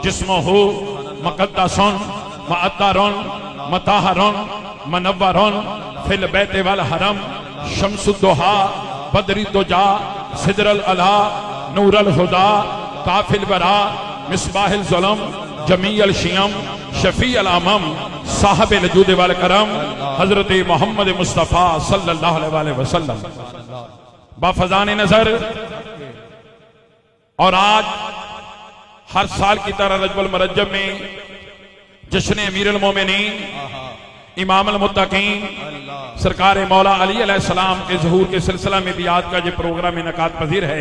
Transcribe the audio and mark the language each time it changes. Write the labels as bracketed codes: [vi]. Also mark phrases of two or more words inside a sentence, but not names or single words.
[ar] جسمه مقدس معطر مطهر منور في البيت والحرم شمس الضحى بدر الدجى صدر العلى نور الهدى كافل الورى مصباح الظلم جميل الشيم شفيع الأمم صاحب الجود والكرم حضرت محمد مصطفى صلى الله عليه وسلم [ur] بافیضان نظر. اور آج ہر سال کی طرح رجب المرجب میں جشن [ar] أمير المؤمنين إمام المتقين [ur] سرکار مولا علی علیہ السلام کے ظہور کے سلسلہ میں بھی آج کا یہ پروگرام انعقاد پذیر ہے.